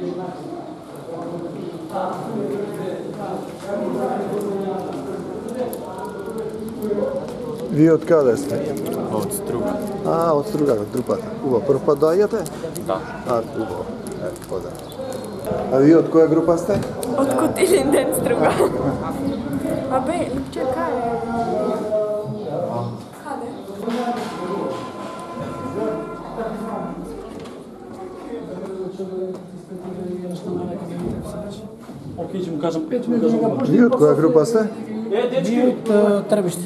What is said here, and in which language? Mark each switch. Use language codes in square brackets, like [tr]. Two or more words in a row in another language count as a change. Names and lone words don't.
[mk] Вие од каде сте? Od Struga. Од Струга, од трупата. Убаво. Прв пат доаѓате? Da. Убаво. Поздрав. А вие од која група сте? Od Kutilinden Struga. Pa be, čekaj. Окей, ќе му кажам 5 минути. Вие од која група сте? Дечки. Од Требиште.